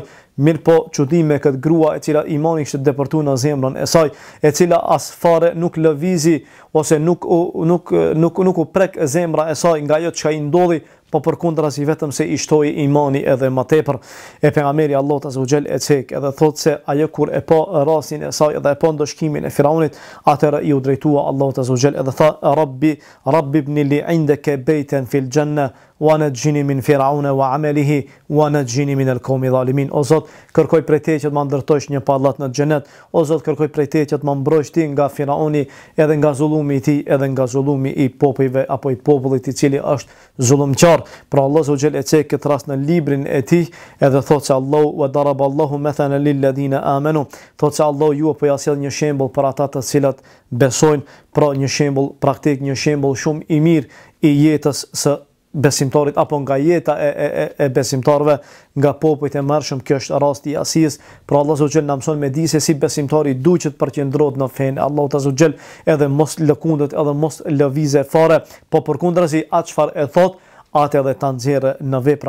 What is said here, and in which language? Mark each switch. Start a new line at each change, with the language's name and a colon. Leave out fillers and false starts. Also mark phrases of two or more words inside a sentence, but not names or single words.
Albanian: Mirë po, çudime këtë grua e cila imani ishte depërtuar në zemrën e saj, e cila as fare nuk lëvizi ose nuk u prek zemra e saj nga ajo çka i ndodhi, po përkundrazi vetëm se i shtoi imani edhe më tepër. E pejgamberi Allahut
Arabic: عز وجل
Albanian: e cek edhe thot se ajo kur e pa rastin e saj edhe e pa ndëshkimin e Firaunit, atëra i u drejtua Allahut azza wa jall edhe tha
Arabic: رب ابن لي عندك بيتا في الجنة ونجني من فرعون وعمله ونجني من القوم الظالمين.
Albanian: O Zot, kërkoj prej teje që të më ndërtosh një pallat në xhenet. O Zot, kërkoj prej teje që të më mbrojtësh ti nga Firauni, edhe nga zullumi i tij, edhe nga zullumi i popujve apo i popullit i cili është zullumqtar. Pra Allah
Arabic: عز وجل
Albanian: e cek këtë rast në librin e tij, edhe thot se Allahu
Arabic: وضرب الله مثلا للذين آمنوا.
Albanian: Thot se Allahu ju po ja sjell një shembull për ata të cilat besojnë, pra një shembull praktik, një shembull shumë i mirë i jetës së besimtarit apo nga jeta e besimtarëve, nga popujt e mërshëm. Kjo është rasti i Asisë. Pra Allah
Arabic: عز وجل
Albanian: na mëson me di se si besimtari duhet të përqendrohet në fen Allahut
Arabic: عز وجل,
Albanian: edhe mos lëkundet, edhe mos lëvizë fare, po përkundrazi atë çfarë e thot, atë edhe ta nxjerrë në vepra.